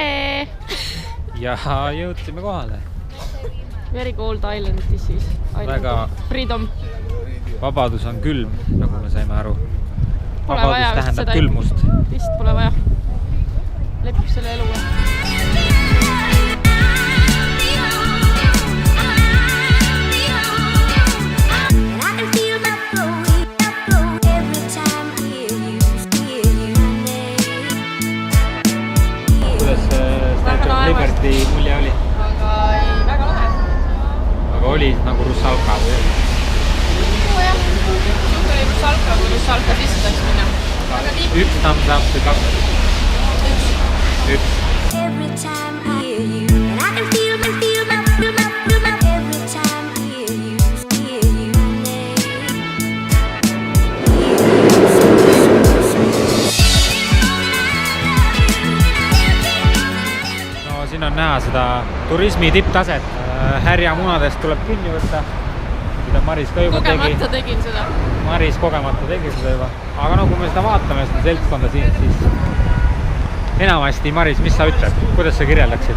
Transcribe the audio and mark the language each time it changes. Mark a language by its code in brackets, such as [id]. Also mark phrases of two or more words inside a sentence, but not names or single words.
[et] Ja jõudsime kohale. [en] Very cold island this is. [et] Väga [en] Freedom. [et] Vabadus on külm, nagu me saime aru. Pole Vabadus vaja tähendab seda külmust. Vist pole vaja. Lepib selle eluga. Kuidas Statue of Liberty mulje oli? Aga ei, väga lahe. Aga oli nagu Russalka või? Nojah, suht oli Russalka, kui Russalka sisse tahaks minna. üks [en] thumbs up [et] või 2? Üks. [en] Every time I hear you, and I can feel my every time I hear you [et] No siin on näha seda turismi tipptaset. Härjamunadest tuleb kinni võtta. Mida Maris ka juba tegi. Kogemata tegin seda. Maris kogemata tegi seda juba. Aga no kui me seda vaatame, seda seltskonda siin, siis enamasti, Maris, mis sa ütled? Kuidas sa kirjeldaksid?